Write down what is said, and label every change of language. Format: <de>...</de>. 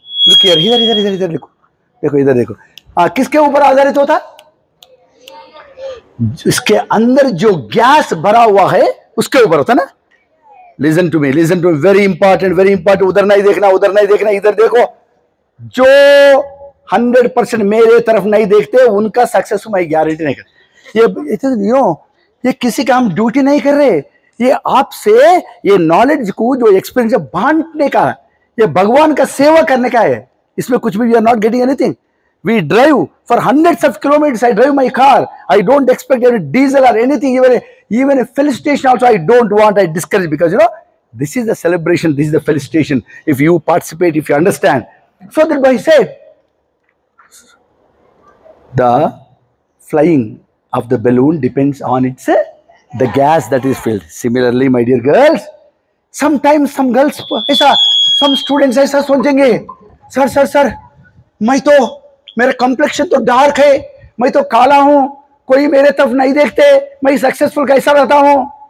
<en>Look here,</en> <hi>इधर देखो। किसके ऊपर आधारित होता? इसके अंदर जो गैस भरा हुआ है उसके ऊपर होता ना।</hi> <en>Listen to me, very important.</en> <hi>उधर नहीं देखना, इधर देखो। जो 100% मेरे तरफ नहीं देखते उनका सक्सेस मैं गारंटी नहीं कर। ये किसी का हम ड्यूटी नहीं कर रहे, ये आपसे ये नॉलेज को जो एक्सपीरियंस बांटने का, ये भगवान का सेवा करने का है। इसमें कुछ भी</hi> <en>We are not getting anything. We drive for hundreds of kilometers. I drive my car. I don't expect any diesel or anything. Even a felicitation also I don't want. I discourage, because this is the celebration. This is the felicitation. If you participate, if you understand. So that boy said, the flying of the balloon depends on its the gas that is filled. Similarly, my dear girls,</en> <hi>sometimes some girls ऐसा,</hi> <en>some students</en> <hi>ऐसा सोचेंगे, sir sir sir मैं तो, मेरा complexion तो dark है, मैं तो काला हूं, कोई मेरे तरफ नहीं देखते, मैं सक्सेसफुल कैसा रहता हूं?</hi>